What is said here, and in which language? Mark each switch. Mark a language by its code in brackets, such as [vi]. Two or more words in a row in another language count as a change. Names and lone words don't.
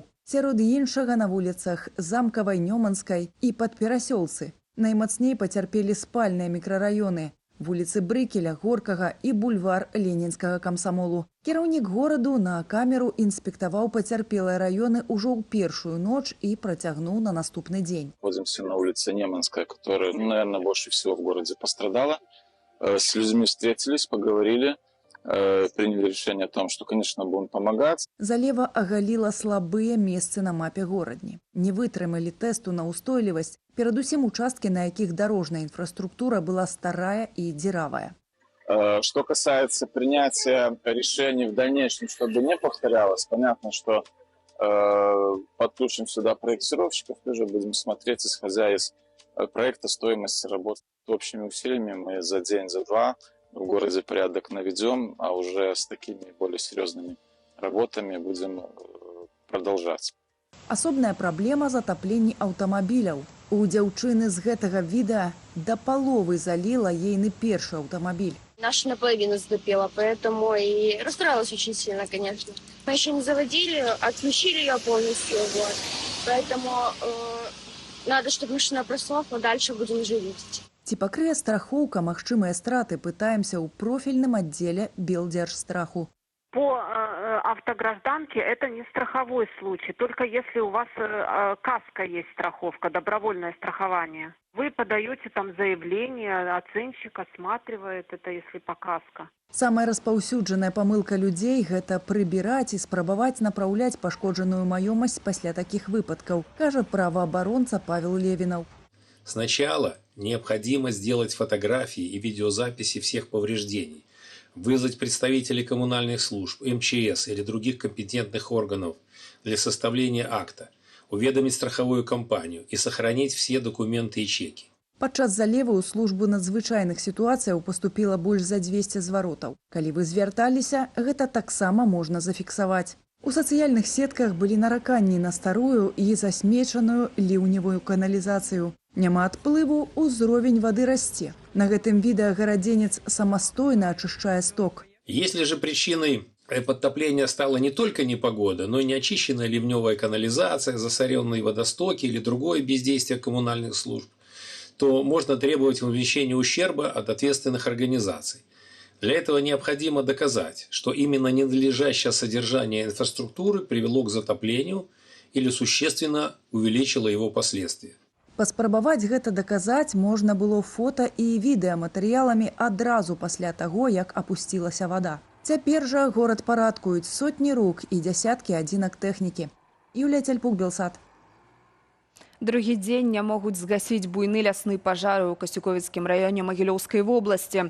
[be] Сярод іншага на вуліцах Замкавай, Нёманскай і Падперасёлцы. Наймацней пацярпелі спальныя мікрараёны. вуліцы Брыкеля, Горкага і бульвар Ленінскага камсамолу. Кіраўнік гораду на камеру інспектаваў пацярпелыя раёны ўжо ў першую ноч і працягнуў на наступны дзень. [ru] Находимся на улице Неманская, которая, наверное, больше всего в городе пострадала. С людьми встретились, поговорили, приняли решение о том, что, конечно, будем помогать. [be] Залева агаліла слабыя месцы на мапе горадні. Не вытрымалі тэсту на устойлівасць, перадусім участкі, на якіх дарожная инфраструктура [ru] была старая и [be] дзіравая. [ru] Что касается принятия решений в дальнейшем, чтобы не повторялось, понятно, что подключим сюда проектировщиков, тоже будем смотреть, исходя из проекта стоимости работ. Общими усилиями мы за день, за два в городе порядок наведем, а уже с такими более серьезными работами будем продолжать. [be] Асобная праблема затапленні аўтамабіляў. У дзяўчыны з гэтага відэа да паловы заліла ейны першы аўтамабіль. [ru] Наша наполовину затопила, поэтому и расстроилась очень сильно, конечно. Мы еще не заводили, отключили ее полностью, вот. Поэтому надо, чтобы машина просохла, дальше будем уже видеть. [be] Ці пакрые страхоўка магчымыя страты, пытаемся ў профільным аддзеле Белдзяржстраху. [ru] По автогражданке это не страховой случай, только если у вас каска есть страховка, добровольное страхование. Вы подаете там заявление, оценщик осматривает это, если по каска. [be] Самая распаўсюджаная памылка людзей – гэта прыбіраць і спрабаваць напраўляць пашкоджаную маёмасць пасля такіх выпадкаў, кажа праваабаронца Павел Левинов. [ru] Сначала необходимо сделать фотографии и видеозаписи всех повреждений, вызвать представителей коммунальных служб, МЧС или других компетентных органов для составления акта, уведомить страховую компанию и сохранить все документы и чеки. [be] Падчас залеву ў службу надзвычайных сітуацыяў паступіла больш за 200 зваротаў. Калі вы звярталіся, гэта таксама можна зафіксаваць. У сацыяльных сетках былі нараканні на старую і засмечаную ліўневую каналізацыю. Няма адплыву, узровень вады расце. На гэтым відэа гарадзенец самастойна ачышчае сток. [ru] Если же причиной подтопления стала не только непогода, но и неочищенная ливневая канализация, засоренные водостоки или другое бездействие коммунальных служб, то можно требовать возмещения ущерба от ответственных организаций. Для этого необходимо доказать, что именно ненадлежащее содержание инфраструктуры привело к затоплению или существенно увеличило его последствия. [be] Паспрабаваць гэта даказаць можна было фота і відэаматэрыяламі адразу пасля таго, як апусцілася вада. Цяпер жа горад парадкуюць сотні рук і дзясяткі адзінак тэхнікі. Юлія Цяльпук, Белсат. Другі дзень не могуць згасіць буйны лясны пажар у Касцюковіцкім раёне Магілёўскай вобласці.